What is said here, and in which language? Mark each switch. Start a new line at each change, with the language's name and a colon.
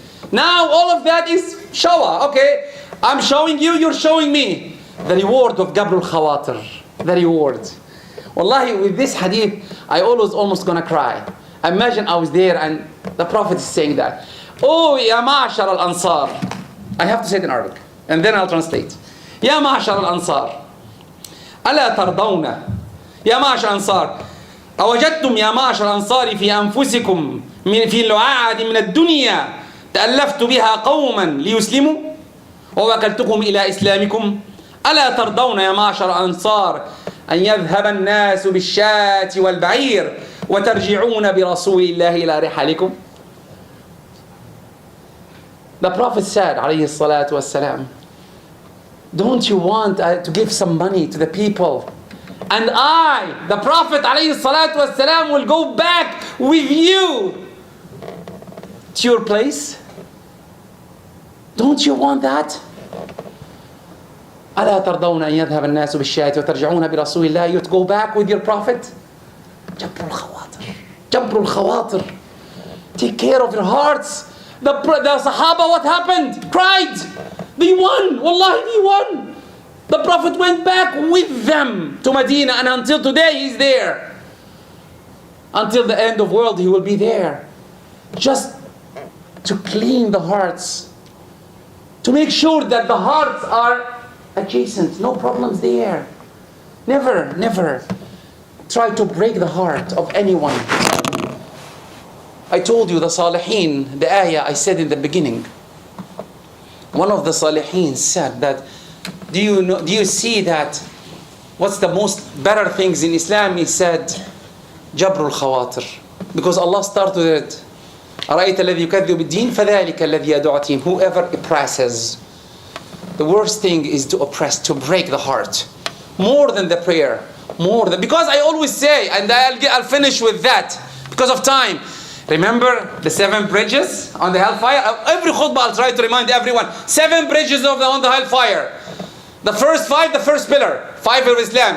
English: Now all of that is shawa. Okay, I'm showing you, you're showing me. The reward of Gabr al-Khawatir. The reward. Wallahi, with this hadith, I almost gonna cry. Imagine I was there and the Prophet is saying that. Oh,
Arabic: ya ma'ashar al-Ansar.
English: I have to say it in Arabic. And then I'll translate.
Arabic: Ya ma'ashar al-Ansar. ألا ترضون يا معشر الأنصار أوجدتم يا معشر الأنصار في أنفسكم في اللعاعة من الدنيا تألفت بها قوما ليسلموا ووكلتكم إلى إسلامكم ألا ترضون يا معشر الأنصار أن يذهب الناس بالشاة والبعير وترجعون برسول الله إلى رحالكم.
English: The Prophet said
Arabic: عليه الصلاة والسلام,
English: don't you want to give some money to the people? And I, the Prophet ﷺ, will go back with you to your place? Don't you want that?
Arabic: ألا ترضون أن يذهب الناس بالشاة وترجعون برسول الله?
English: You to go back with your Prophet?
Arabic: جبر الخواطر. جبر الخواطر.
English: Take care of your hearts. The Sahaba, what happened? Cried. They won. Wallahi, they won. The Prophet went back with them to Medina, and until today he's there. Until the end of the world he will be there. Just to clean the hearts. To make sure that the hearts are adjacent. No problems there. Never, never try to break the heart of anyone. I told you the Salihin, the ayah I said in the beginning. One of the Salihin said that, do you see that what's the most better things in Islam? He said, Jabrul Khawatir. Because Allah started it.
Arabic: أرأيت الذي يكذب بالدين فذلك الذي يدعو اليتيم.
English: Whoever oppresses. The worst thing is to oppress, to break the heart. More than the prayer. Because I always say, and I'll finish with that because of time. Remember the 7 bridges on the hellfire? Every khutbah I'll try to remind everyone. 7 bridges on the hellfire. The first 5, the first pillar. 5 of Islam.